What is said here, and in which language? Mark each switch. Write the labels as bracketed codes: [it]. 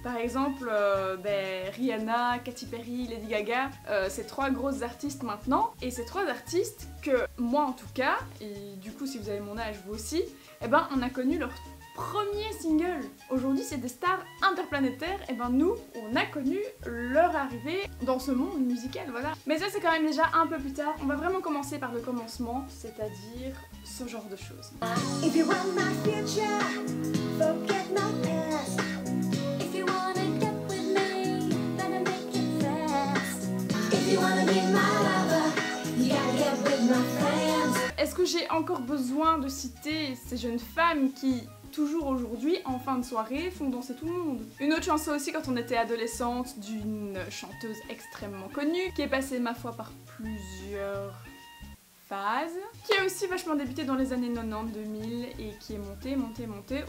[fr] Par exemple, Rihanna, Katy Perry, Lady Gaga, c'est 3 grosses artistes maintenant, et ces 3 artistes que moi en tout cas, et du coup si vous avez mon âge vous aussi, eh ben on a connu leur premier single. Aujourd'hui c'est des stars interplanétaires, et ben nous on a connu leur arrivée dans ce monde musical, voilà. Mais ça c'est quand même déjà un peu plus tard, on va vraiment commencer par le commencement, c'est-à-dire ce genre de choses. [en] If you want my future, forget my past. If you wanna get with me, better make it fast. If you wanna be my lover, you gotta get with my friends. [fr] Est-ce que j'ai encore besoin de citer ces jeunes femmes qui, toujours aujourd'hui, en fin de soirée, font danser tout le monde? Une autre chanson aussi quand on était adolescente, d'une chanteuse extrêmement connue, qui est passée ma foi par plusieurs phases, qui a aussi vachement débuté dans les années 90-2000 et qui est montée.